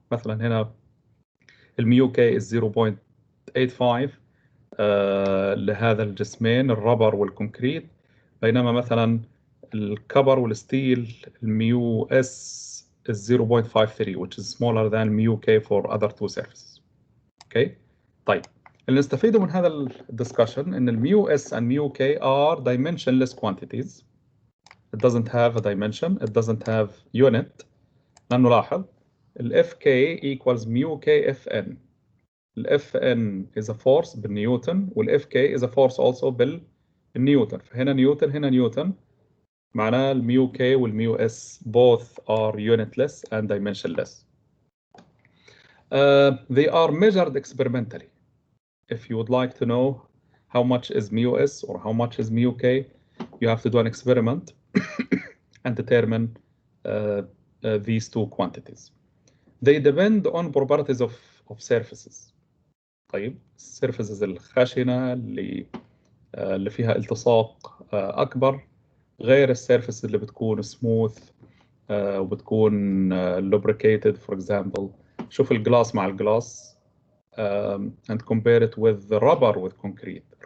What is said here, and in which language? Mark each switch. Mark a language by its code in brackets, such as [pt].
[ar] مثلا هنا الميو كي [en] is 0.85 [ar] لهذا الجسمين الربر والكونكريت، بينما مثلا الكبر والستيل الميو اس is 0.53 [en] which is smaller than mu k for other two surfaces. Okay. [ar] طيب اللي نستفيده من هذا الدسكشن ان الميو اس [en] and mu k are dimensionless quantities. It doesn't have a dimension, it doesn't have unit. [ar] لأنه لاحظ ال [en] Fk equals mu k Fn. ال Fn is a force [ar] بالنيوتن وال [en] Fk is a force also [ar] بالنيوتن. فهنا نيوتن هنا نيوتن، معناه الميو k والميو s [en] both are unitless and dimensionless. They are measured experimentally. If you would like to know how much is mu s or how much is mu k, you have to do an experiment and determine these two quantities. They depend on properties of surfaces. [ar] طيب السيرفيسز الخشنة اللي فيها التصاق أكبر غير السيرفيس اللي بتكون سموث وبتكون [en] lubricated. For example [ar] شوف الجلاس مع الجلاس [en] and compare it with the rubber with concrete.